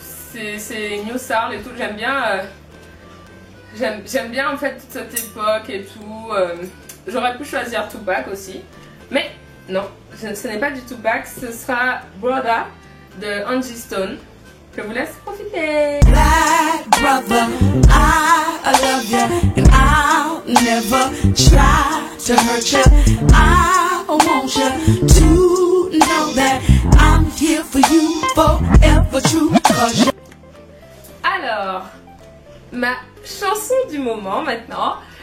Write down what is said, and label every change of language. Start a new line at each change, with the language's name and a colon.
French: C'est New Soul et tout. J'aime bien. J'aime bien en fait toute cette époque et tout. J'aurais pu choisir Tupac aussi, mais non, ce n'est pas du Tupac, ce sera Brother de Angie Stone. Je vous laisse profiter.
English: Black brother, I love you and I'll never try to hurt you. I want you to know that I'm here for you forever true.
French: Alors, ma chanson du moment maintenant.